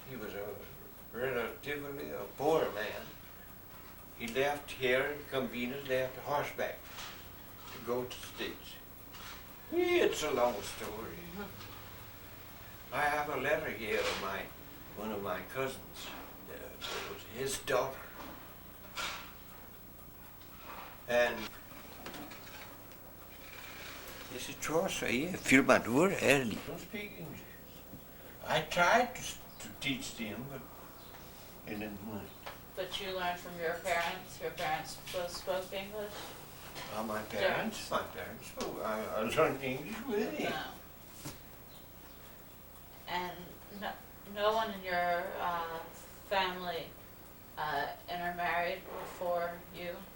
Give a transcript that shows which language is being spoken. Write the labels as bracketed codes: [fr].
[en] He was relatively a poor man. He left here in Campinas, left horseback to go to the States. It's a long story. I have a letter here of one of my cousins. It was his daughter. [pt] And esse troço aí é filmador, ele [en] don't speak English. I tried to teach them, but they didn't want it. But you learned from your parents? Your parents both spoke English? My parents spoke. I learned English with them. No. And no one in your family intermarried before you?